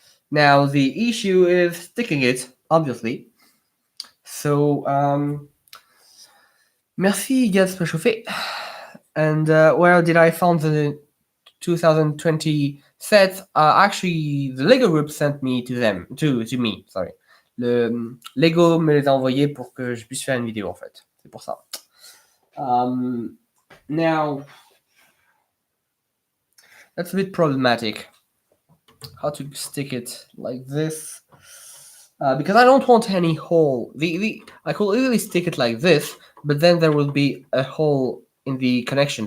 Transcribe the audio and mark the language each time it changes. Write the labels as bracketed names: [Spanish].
[English] Now the issue is sticking it, obviously. So [French] merci Gaz Préchauffé. [English] And where did I find the 2020 set? Actually, the Lego group sent me to me. [French] Sorry, le Lego me les a envoyés pour que je puisse faire une vidéo en fait. C'est pour ça. [English] Now, that's a bit problematic. How to stick it like this? Because I don't want any hole. I could easily stick it like this, but then there will be a hole in the connection.